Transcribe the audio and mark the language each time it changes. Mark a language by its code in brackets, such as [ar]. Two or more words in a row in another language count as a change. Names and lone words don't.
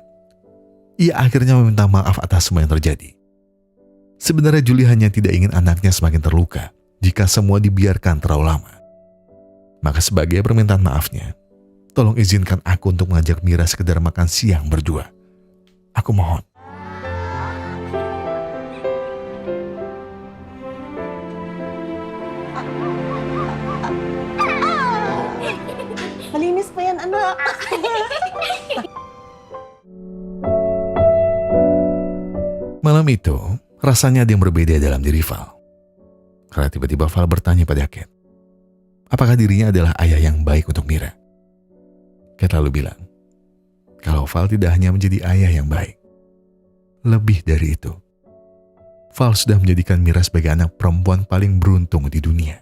[id] Ia akhirnya meminta maaf atas semua yang terjadi. Sebenarnya Julie hanya tidak ingin anaknya semakin terluka jika semua dibiarkan terlalu lama. Maka sebagai permintaan maafnya, tolong izinkan aku untuk mengajak Mira sekedar makan siang berdua. Aku mohon. [tl] Malinis pa yan, anak. [id] Malam itu, rasanya ada yang berbeda dalam diri Val. Karena tiba-tiba Val bertanya pada Kate, apakah dirinya adalah ayah yang baik untuk Mira? Kate lalu bilang, kalau Val tidak hanya menjadi ayah yang baik, lebih dari itu, Val sudah menjadikan Mira sebagai anak perempuan paling beruntung di dunia.